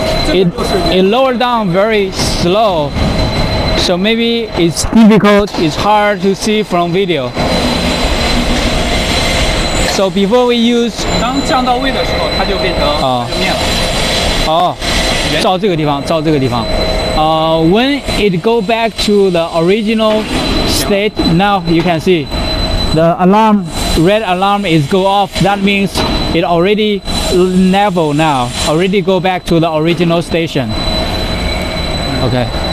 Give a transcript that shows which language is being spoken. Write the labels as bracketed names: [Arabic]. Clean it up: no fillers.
[English] It lowered down very slow, so maybe it's difficult. It's hard to see from video. So before we use, [Chinese] 当降到位的时候，它就变成就灭了。照这个地方。 [English] When it go back to the original state, now you can see the alarm, red alarm is go off. That means it already level now, already go back to the original station. Okay.